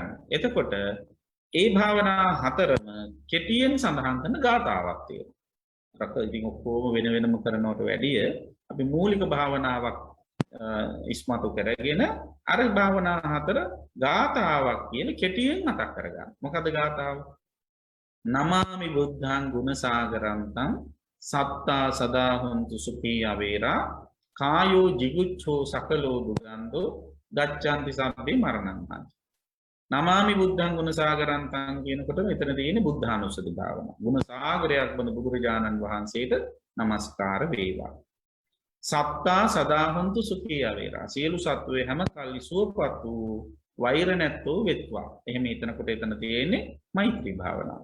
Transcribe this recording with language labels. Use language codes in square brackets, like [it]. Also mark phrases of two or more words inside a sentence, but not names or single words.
[si] එතකොට ඒ භාවනා හතරම කෙටියෙන් සඳහන් කරන ගාථාවක් තියෙනවා. අර ඉතින් ඔක්කොම වෙන වෙනම කරනවට වැඩිය අපි මූලික භාවනාවක් ඉස්මතු කරගෙන අර භාවනා හතර ගාථාවක් කියන කෙටියෙන් මතක් කරගන්න. මොකද ගාථාව? [pi] නමාමි බුද්ධං ගුණසාගරන්තං සත්තා සදා හොන්තු සුඛී අවේරා කායෝ jigucchෝ සකලෝ දුගන්ධෝ ගච්ඡanti සබ්බේ මරණං හන්ති. නමාමි බුද්ධං ගුණසාගරන්තං [si] කියනකොට මෙතන තියෙන්නේ බුද්ධානුස්සති භාවනාව. ගුණ සාගරයක් වන බුදුරජාණන් වහන්සේට নমස්කාර වේවා. [pi] සත්තා සදා හොන්තු සුඛී අවේරා. [si] සියලු සත්වයේ හැම කල්ලි සුවපත් වූ වෛර නැත්තෝ වෙත්වා. එහෙම එතනකොට එතන තියෙන්නේ මෛත්‍රී භාවනාව.